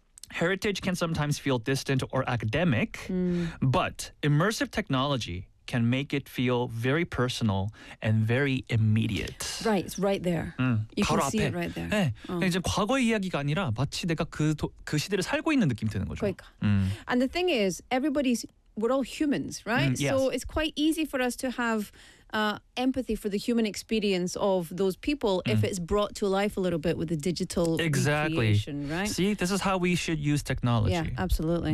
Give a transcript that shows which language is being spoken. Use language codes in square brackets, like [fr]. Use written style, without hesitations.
[en] Heritage can sometimes feel distant or academic, but immersive technology can make it feel very personal and very immediate. Right, it's right there. You can see [ko] 앞에. [en] it right there. [ko] 네. Oh. 이제 과거의 이야기가 아니라 마치 내가 그 시대를 살고 있는 느낌이 드는 거죠. 그러니까. [en] And the thing is, we're all humans, right? Yes. So, it's quite easy for us to have empathy for the human experience of those people if it's brought to life a little bit with the digital exactly. creation, right? See, this is how we should use technology. Yeah, absolutely.